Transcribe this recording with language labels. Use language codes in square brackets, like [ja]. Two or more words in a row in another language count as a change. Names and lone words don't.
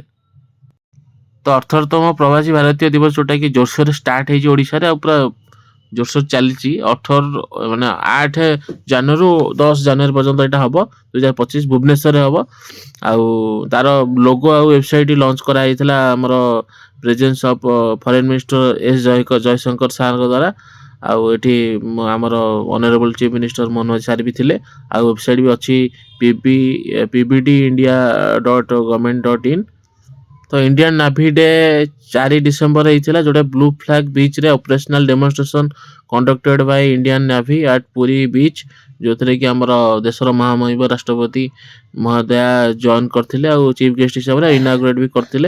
[or] ତ 18ତମ ପ୍ରବାସୀ ଭାରତୀୟ ଦିବସ ଯେଉଁଟାକି ଜୋରସୋରରେ ଷ୍ଟାର୍ଟ ହେଇଛି ଓଡ଼ିଶାରେ ଆଉ ପୁରା ଜୋରସୋର ଚାଲିଛି 8 ଜାନୁଆରୀରୁ 10 ଜାନୁଆରୀ ପର୍ଯ୍ୟନ୍ତ ଏଇଟା ହେବ 2025 ଭୁବନେଶ୍ୱରରେ ହେବ। ଆଉ ତାର ଲୋଗୋ ଆଉ [en] website launch [or] କରାଯାଇଥିଲା ଆମର [en] presence of foreign minister [or] ଏସ୍ ଜୟଶଙ୍କର ସାର୍ଙ୍କ ଦ୍ୱାରା। ଆଉ ଏଠି ଆମର [en] honourable chief minister [or] ମନୋଜ ସାର୍ ବି ଥିଲେ। ଆଉ ୱେବସାଇଟ୍ ବି ଅଛି pbdindia.government.in। ତ [en] Indian Navy Day [or] 4 ଡିସେମ୍ବର ହେଇଥିଲା, ଯେଉଁଟା ବ୍ଲୁ ଫ୍ଲାଗ ବିଚ୍ରେ [en] operational demonstration conducted by Indian Navy at Puri beach, [or] ଯେଉଁଥିରେ କି ଆମର ଦେଶର ମହାମହିମ ରାଷ୍ଟ୍ରପତି ମହୋଦୟା ଜଏନ୍ କରିଥିଲେ ଆଉ [en] chief guest [or] ହିସାବରେ ଇନାଗୁରେଟ୍ ବି କରିଥିଲେ।